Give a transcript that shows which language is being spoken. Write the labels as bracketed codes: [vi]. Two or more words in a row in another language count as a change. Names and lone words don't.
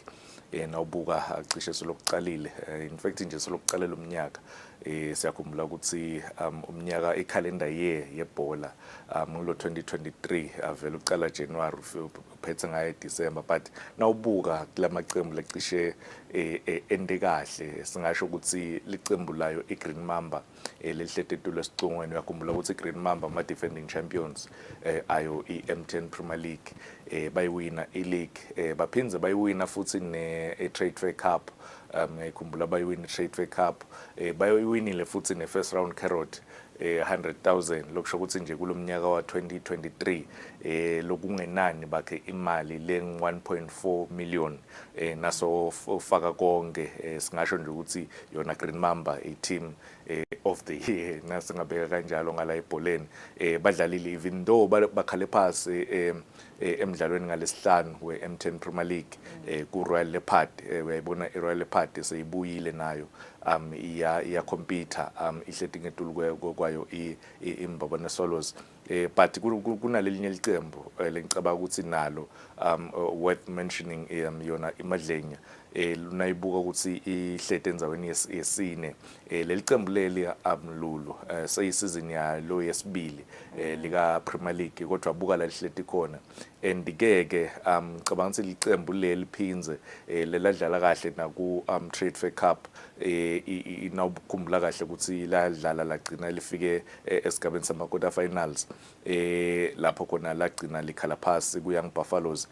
[ss] Nawubuka acishe solokuqalile [en] in fact [ss] nje solokuqalela umnyaka siyakhumbula ukuthi umnyaka ikhalenda year yebhola ngulo 2023 avela uqala January kuphethe ngayo December, but nawubuka kulamaqembu lecishe ende kahle singasho ukuthi licembu layo iGreen Mamba lelihlethethule esicongweni. Uyakhumbula ukuthi iGreen Mamba ama [en] defending champions [ss] ayo iM10 Premier League bayiwina ileague baphinze bayiwina futhi Trade Fair Cup. Ngiyakhumbula bayiwina Trade Fair Cup bayiwinile futhi [en] first round [ss] carrot 100,000 lokusho ukuthi nje kulomnyaka wa 2023 lokungenani bakhe imali leng 1.4 million naso ufaka konke singasho nje ukuthi yona Green Mamba [en] a team of the year [ss] nasingabeka kanjalo ngala ebholeni badlalile [en] even though [ss] bakhale phasi emidlalweni ngalesihlanu weM10 Premier League ku Royal Leopard. Uyayibona iRoyal Leopard seyibuyile nayo iya compete ihlethi ngetulu kwayo iMbabane Swallows but kunalelinye licembu lengicabanga ukuthi nalo [en] worth mentioning [ss] yona iMadlenya lunayibuka ukuthi ihlethe enzaweni yesine leli cembu leli Lulu seyisizini yalo yesibili lika Premier League kodwa buka la lihleti khona and ngeke ngicabanga ukuthi licembu leli phinze leladlala kahle na ku Trade Fair Cup inawukhumbula kahle ukuthi ladlala lagcina lifike esigabeni sama [en] quarter finals [ss] lapho khona lagcina likhala phasi ku Young Buffaloes.